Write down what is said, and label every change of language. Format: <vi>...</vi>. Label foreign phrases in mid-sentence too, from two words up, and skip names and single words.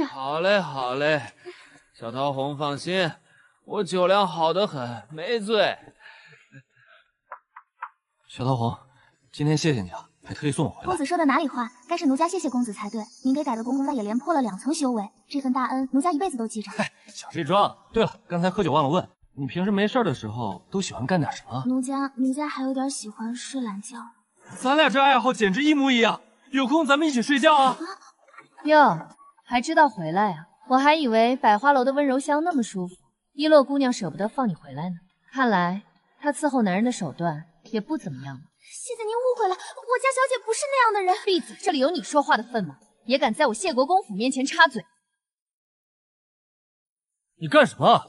<zh>好嘞，好嘞，小桃红放心，我酒量好得很，没醉。小桃红，今天谢谢你啊，还特意送我回来。公子说的哪里话？该是奴家謝謝公子才对。您给改的公公也连破了2层修为，这份大恩奴家一輩子都記着。嗨，小事一桩。对了，刚才喝酒忘了問，你平時沒事的時候都喜歡幹點什麼？奴家還有點喜歡睡懶覺。咱倆這愛好簡直一模一樣，有空咱們一起睡覺啊！喲，還知道回來啊？我還以為百花樓的溫柔鄉那麼舒服，一洛姑娘捨不得放你回來呢。看來她伺候男人的手段也不怎麼樣了。謝謝您誤會了，我家小姐不是那樣的人。閉嘴！這裡有你說話的份嗎？也敢在我謝國公府面前插嘴？你幹什麼？</zh>